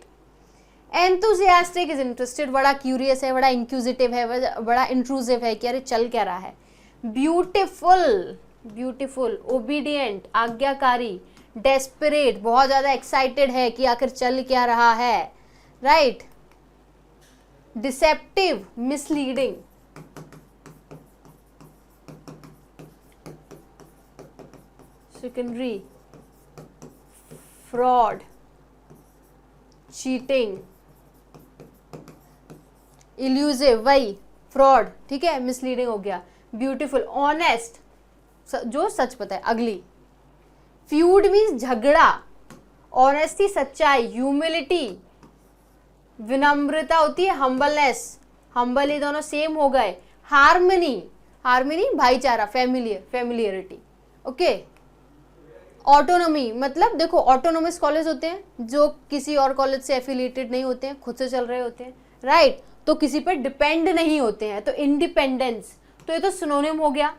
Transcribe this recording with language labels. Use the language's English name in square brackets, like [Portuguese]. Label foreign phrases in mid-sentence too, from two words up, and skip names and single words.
[English] enthusiastic is interested, [Hindi] बड़ा क्यूरियस है, बड़ा इंक्यूजिटिव है, बड़ा इंट्रूसिव है कि अरे चल क्या रहा है। [English] beautiful, beautiful. obedient, आज्ञाकारी। [Hindi] डेस्परेट, बहुत ज़्यादा एक्साइटेड है कि आखिर चल क्या रहा है, राइट। [English] deceptive, misleading. Secondary, fraud, cheating, elusive, [Hindi] वही fraud, ठीक है, misleading हो गया. [English] Beautiful, honest, [Hindi] जो सच पता है. अगली, [English] feud means [Hindi] झगड़ा. Honesty सच्चाई. Humility, विनम्रता होती है. [English] Humbleness, humble [Hindi] ये दोनों सेम हो गए. [English] Harmony, harmony भाईचारा. Familiarity. ओके. [Hindi] ऑटोनॉमी मतलब देखो, [English] autonomous college [Hindi] होते हैं जो किसी और कॉलेज से एफिलिएटेड नहीं होते हैं, खुद से चल रहे होते हैं, राइट. तो किसी पर डिपेंड नहीं होते हैं. तो इंडिपेंडेंस, तो ये तो सिनोनिम हो गया.